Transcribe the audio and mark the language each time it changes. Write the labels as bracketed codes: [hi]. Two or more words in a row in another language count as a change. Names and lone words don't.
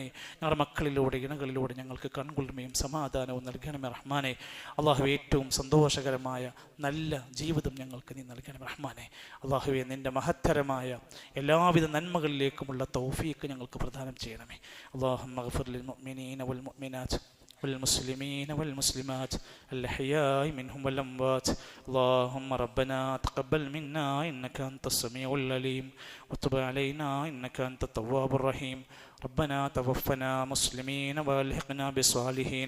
[ml] ഞങ്ങളുടെ മക്കളിലൂടെ ഇണകളിലൂടെ ഞങ്ങൾക്ക് കൺകുളിർമയും സമാധാനവും നൽകണമേ റഹ്മാനെ. അള്ളാഹുവേ, ഏറ്റവും സന്തോഷകരമായ നല്ല ജീവിതം ഞങ്ങൾക്ക് നീ നൽകണമേ റഹ്മാനെ. അള്ളാഹുവേ, നിൻ്റെ മഹത്തരമായ എല്ലാവിധ നന്മകളിലേക്കുമുള്ള തൗഫീഖ് ഞങ്ങൾക്ക് പ്രദാനം ചെയ്യണമേ. [ar] اللهم اغفر للمؤمنين والمؤمنات والمسلمين والمسلمات الأحياء منهم والأموات. اللهم ربنا تقبل منا إنك أنت السميع العليم وتب علينا إنك أنت التواب الرحيم. ربنا توفنا مسلمين والحقنا بالصالحين.